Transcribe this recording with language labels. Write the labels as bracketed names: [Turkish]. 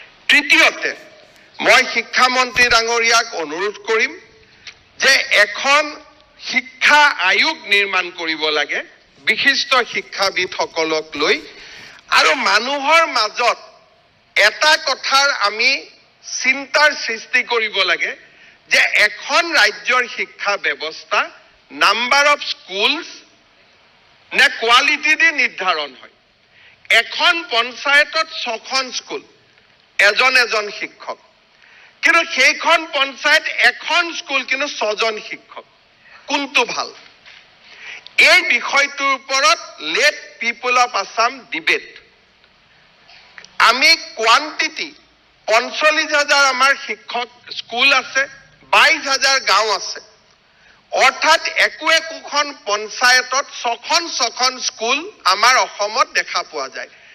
[Assamese] তৃতীয়তে মই শিক্ষামন্ত্ৰী ডাঙৰীয়াক অনুৰোধ কৰিম যে এখন শিক্ষা আয়োগ নিৰ্মাণ কৰিব লাগে বিশিষ্ট শিক্ষাবিদসকলক লৈ। আৰু মানুহৰ মাজত এটা কথাৰ আমি চিন্তাৰ সৃষ্টি কৰিব লাগে যে এখন ৰাজ্যৰ শিক্ষা ব্যৱস্থা [English] number of schools [Assamese] নে কোৱালিটি দি নিৰ্ধাৰণ হয়। এখন পঞ্চায়তত 6খন স্কুল, এজন শিক্ষক, কিন্তু সেইখন পঞ্চায়ত এখন স্কুল কিন্তু 6জন শিক্ষক। কোনটো ভাল? এই বিষয়টোৰ ওপৰত [English] Let people of Assam debate. [Assamese] আমি কোৱান্টিটি 45,000 আমাৰ শিক্ষক স্কুল আছে, 22,000 গাঁও আছে। অৰ্থাৎ একোখন পঞ্চায়তত ছখন স্কুল আমাৰ অসমত দেখা পোৱা যায়।